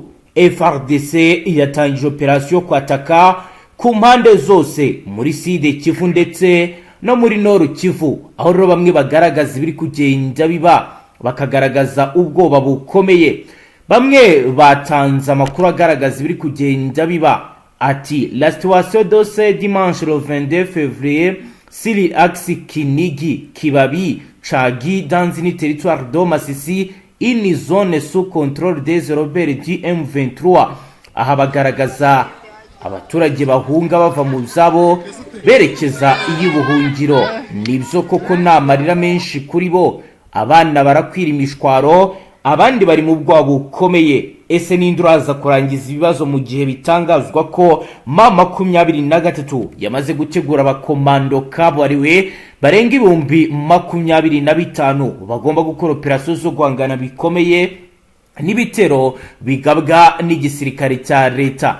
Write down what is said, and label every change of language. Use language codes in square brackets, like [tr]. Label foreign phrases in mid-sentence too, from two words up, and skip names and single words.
[rw] FRDC yatangije operasiyo kwataka ku mpande zose muri Sud Kivu ndetse no muri Nord Kivu, aho rero bamwe bagaragaza ibiri kugenda biba, bakagaragaza ubwoba bukomeye. Bamwe batanze amakuru agaragaza ibiri kugenda biba ati [fr] la situation de ce dimanche le 22 février sur l'axe Kinigi Kibabi Chagi dans une territoire de Masisi, une zone sous contrôle des rebelles du M23. [rw] Aha bagaragaza abaturage bahunga bava mu zabo berekeza iy'ubuhungiro. Nibyo koko n'amarira menshi kuri bo, abana barakwira imishwaro, abandi bari mu bwoba bukomeye. Ese n'induraza kurangiza ibibazo mu gihe bitangazwa ko M23 yamaze gutegura abakomando kabuhariwe barenga 25,000 bagomba gukora operasiyo zo guhangana bikomeye n'ibitero bigabwa n'igisirikare cya leta.